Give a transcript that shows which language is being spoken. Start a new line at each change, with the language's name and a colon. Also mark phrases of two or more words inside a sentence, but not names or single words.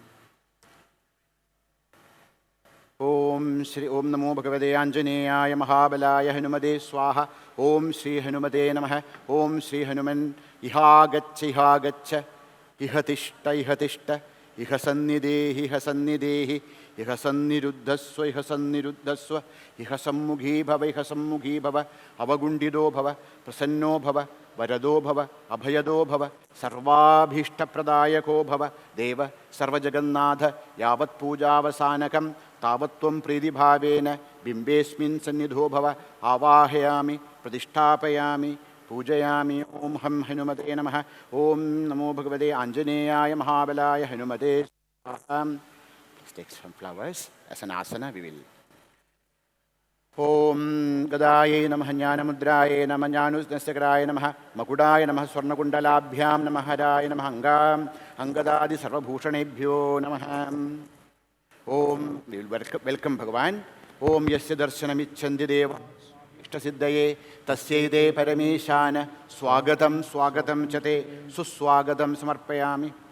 Sanskrit: ओम नमो भगवते आंजनेयाय महाबलाय हनुमते स्वाहा। ओम श्री हनुमते नमः। ओम श्री हनुमन् इहागच्छ इह तिष्ठ ഇഹ സന്നിധേഹി ഇഹ സന്നിധേഹി ഇഹ സന്നിരുദ്ധസ്വ ഇഹ സന്നിരുദ്ധസ്വ ഇഹ സമ്മുഖീ ഭവ അവഗുണ്ഠിതോ ഭവ പ്രസന്നോ ഭവ വരദോ ഭവ അഭയദോ ഭവ സർവാഭീഷ്ടപ്രദായകോ ഭവ ദേവ സർവജഗന്നാഥ യാവത് പൂജാവസാനകം താവത്വം പ്രീതിഭാവേന ബിംബേസ്മിൻ സന്നിധോ ഭവ ആവാഹയാമി പ്രതിഷ്ഠാപയാമി പൂജയാമി. ഓം ഹം ഹനുമതേ നമഃ. ഓം നമോ ഭഗവതേ ആഞ്ജനേയായ മഹാബലായ ഹനുമതേ സ്വാഹാ.
English: Please take some flowers as an asana. We will.
Sanskrit: ഓം ഗദായേ നമഃ ജ്ഞാനമുദ്രായേ നമഃ ജ്ഞാനുസ്നസ്യകരായ നമഃ മകുടായ നമഃ സ്വർണ്ണകുണ്ഡലാഭ്യാം നമഃ ഹരായ നമഃ അംഗദാദി സർവഭൂഷണേഭ്യോ നമഃ. ഓം വെൽക്കം ഭഗവാൻ. ഓം യസ്യ ദർശനമിച്ഛന്തി ദേവ ഇഷ്ടസിദ്ധയേ തസ്യൈതേ പരമേശാന സ്വാഗതം സ്വാഗതം ച തേ സുസ്വാഗതം സമർപ്പയാമി.